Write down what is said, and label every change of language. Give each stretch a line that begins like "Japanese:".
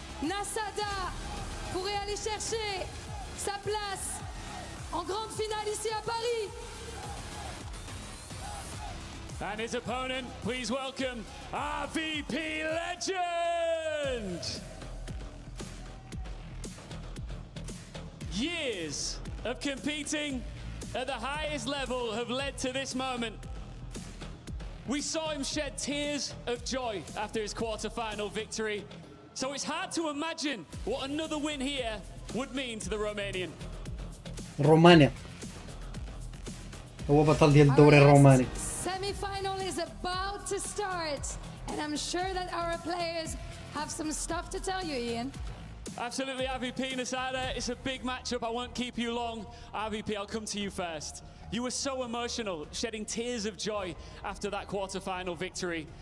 French: Nasada pourrait aller chercher sa place en grande finale ici à Paris.
English: And his opponent, please welcome RVP legend! Years of competing at the highest level have led to this moment. We saw him shed tears of joy after his quarter-final victory, so it's hard to imagine what another win here would mean to the Romanian.
Arabic: رومانيا هو بطل ديال الدوري الروماني.
English: Semi-final is about to start, and I'm sure that our players have some stuff to tell you, Ian. Absolutely, RVP Nasada. It's a big matchup. I won't keep you long. RVP, I'll come to you first. You were so emotional, shedding tears of joy after that quarter-final victory.